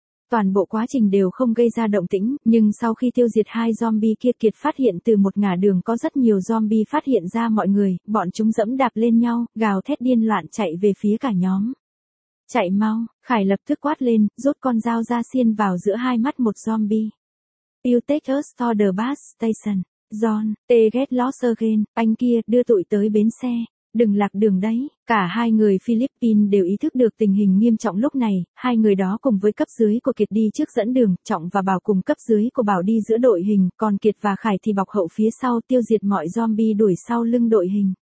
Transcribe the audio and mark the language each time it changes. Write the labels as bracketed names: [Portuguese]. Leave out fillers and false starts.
[Vietnamese] Toàn bộ quá trình đều không gây ra động tĩnh, nhưng sau khi tiêu diệt hai zombie kia, Kiệt phát hiện từ một ngã đường có rất nhiều zombie phát hiện ra mọi người, bọn chúng dẫm đạp lên nhau, gào thét điên loạn chạy về phía cả nhóm. Chạy mau, Khải lập tức quát lên, rút con dao ra xiên vào giữa hai mắt một zombie. [English] You take us to the bus station. John, they get lost again, [Vietnamese] anh kia, đưa tụi tới bến xe. Đừng lạc đường đấy, cả hai người Philippines đều ý thức được tình hình nghiêm trọng lúc này, hai người đó cùng với cấp dưới của Kiệt đi trước dẫn đường, Trọng và Bảo cùng cấp dưới của Bảo đi giữa đội hình, còn Kiệt và Khải thì bọc hậu phía sau tiêu diệt mọi zombie đuổi sau lưng đội hình.